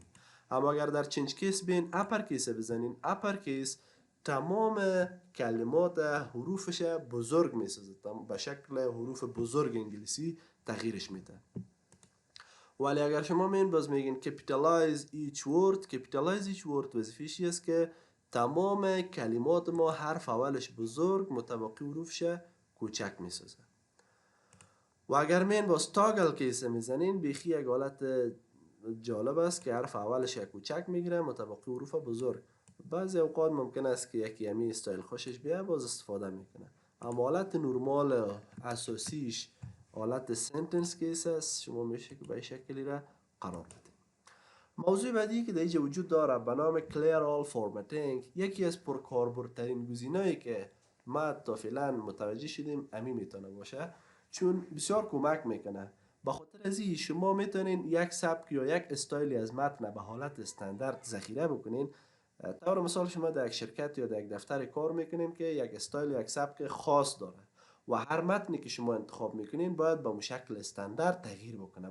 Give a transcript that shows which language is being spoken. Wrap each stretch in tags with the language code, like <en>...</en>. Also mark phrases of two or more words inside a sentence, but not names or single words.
<fa>اما اگر در</fa> <en>change case</en> <fa>بین</fa> <en>upper case</en> <fa>بزنین</fa> <en>upper case</en> <fa>تمام کلمات حروفش بزرگ میسازه. به شکل حروف بزرگ انگلیسی تغییرش میده. ولی اگر شما مین باز میگین</fa> <en>capitalize each word. capitalize each word</en> <fa>وظیفه‌اش است که تمام کلمات ما حرف اولش بزرگ مطابقی حروفش کوچک میسازه. و اگر مین باز</fa> <en>toggle case</en> <fa>میزنین بیخی یک حالت جالب است که حرف اولش کوچک میگیره مطابقی حروف بزرگ. بعضی اوقات ممکن است که یکی همی استایل خوشش بیاد باز استفاده میکنه. اما حالت نرمال اساسیش حالت</fa> <en>sentence case</en> <fa>است. شما میشه که به شکلی را قرار بدید. موضوع بعدی که در اینجا وجود داره به نام</fa> <en>clear all formatting</en> <fa>یکی از پرکاربردترین گزینه‌ای که ما تا فعلا متوجه شدیم امی میتونه باشه چون بسیار کمک میکنه. به خاطر از این شما میتونین یک سبک یا یک استایلی از متن به حالت استاندارد ذخیره بکنین. طور مثال شما در یک شرکت یا در یک دفتر کار میکنین که یک استایل یا یک سبک خاص داره و هر متنی که شما انتخاب میکنین باید به شکل استاندارد تغییر بکنه.</fa>